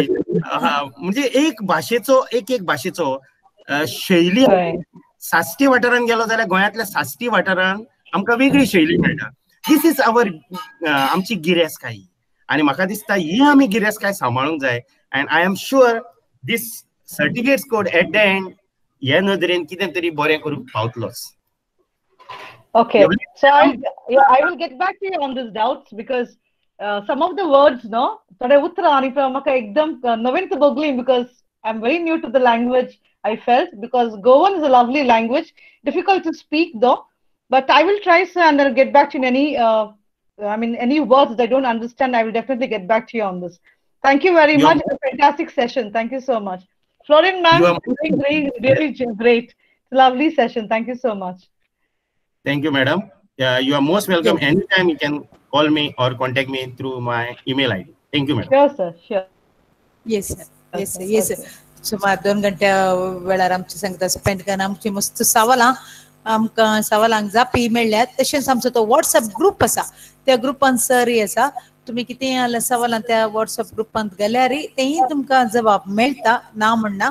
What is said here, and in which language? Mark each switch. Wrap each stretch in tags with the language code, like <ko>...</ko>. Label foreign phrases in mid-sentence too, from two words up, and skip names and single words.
<kok>म्हणजे एक भाशेचो शैली साश्टी वाठारान गेलो जाल्यार गोंयांतल्या साश्टी वाठारान आमकां वेगळी शैली मेळटा.</kok> <en>this is our</en> <kok>आमची गिरेस्तकाय आनी म्हाका दिसता ही आमी गिरेस्तकाय सांबाळूंक जाय.</kok> <en>and I am sure these certificates code at the end</en> <kok>ह्या नदरेन कितें तरी बरें करूंक पावतलोच.</kok> <en>Okay, so I will get back to you on these doubts because some of the words, no,</en> <kok>थोडे उतर आणि म्हाका एकदम नवीन बगली</kok> <en>because I'm very new to the language. I felt because Goan is a lovely language, difficult to speak though, but I will try, sir, and I'll get back to you in any words that I don't understand. I will definitely get back to you on this. Thank you very much. It's a fantastic session. Thank you so much, Florian, ma'am. Really great, lovely session. Thank you so much. Thank you, madam. You are most welcome. Yes. Anytime you can call me or contact me through my email ID. Thank you, madam. Sure, sir. Sure. Yes, sir. Yes, sir. Yes, sir.</en> <kok>सुमार 2 घंटे वेळार आमच्या संगता स्पेंड करून आमची मस्त आमकां सवालांक जापी मेळ्ळ्यात. तशेंच आमचो तो व्हॉट्सअप ग्रुप आसा त्या ग्रुपान सरय आसा. तुम्ही कितें आल्या सवालां त्या व्हॉट्सअप ग्रुपांत गेल्यार तेही तुमकां जबाब मेळटा ना म्हणना.</kok>